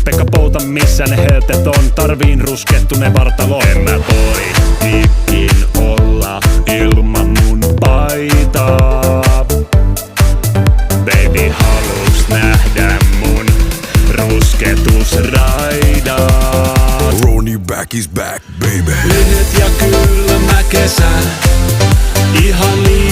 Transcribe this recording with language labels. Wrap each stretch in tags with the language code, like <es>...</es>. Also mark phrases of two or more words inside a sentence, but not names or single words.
<fi>Pekka Pouta missä ne heltet on? Tarviin ruskettuneen vartalo. En mä voi ikin olla ilman mun paitaa. Baby haluuks nähdä mun rusketusraidat?</fi> <en>Ronnie back is back, baby.</en> <fi>Lyhyt ja kylmä kesä, ihan</fi>